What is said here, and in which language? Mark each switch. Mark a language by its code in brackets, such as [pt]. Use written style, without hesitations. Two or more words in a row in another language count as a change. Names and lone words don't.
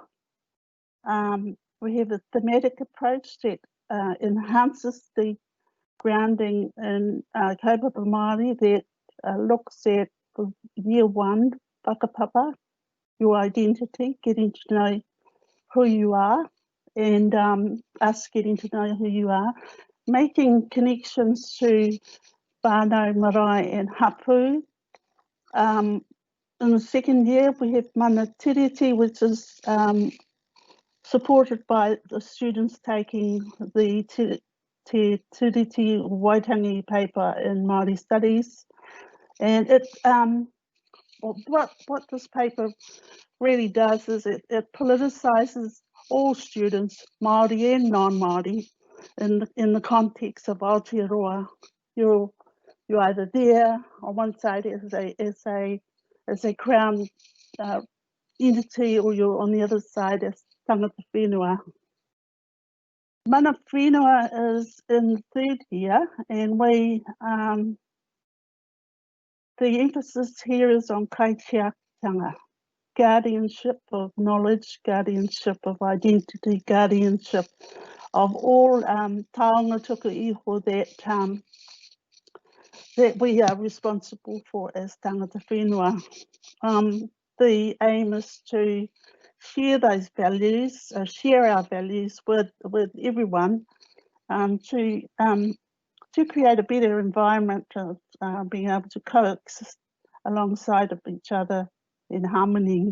[en] We have a thematic approach that enhances the grounding in [mi] kaupapa Māori [en] that looks at year 1, whakapapa, your identity, getting to know who you are, and us getting to know who you are, making connections to [mi] whānau, marae [en] and hapu. In the second year, we have [mi] mana tiriti, [en] which is supported by the students taking the Te Tiriti Waitangi paper in Māori studies. And it what this paper really does is it politicises all students, Māori and non-Māori, in the context of Aotearoa. You're either there on one side as a crown entity, or you're on the other side as [mi] tangata whenua. Mana whenua [en] is in the 3rd year, and the emphasis here is on kaitiakitanga, guardianship of knowledge, guardianship of identity, guardianship of all [mi] taonga tuku iho [en] that we are responsible for as [mi] tangata whenua. [en] The aim is to share those values, share our values with everyone, to create a better environment of being able to coexist alongside of each other in harmony.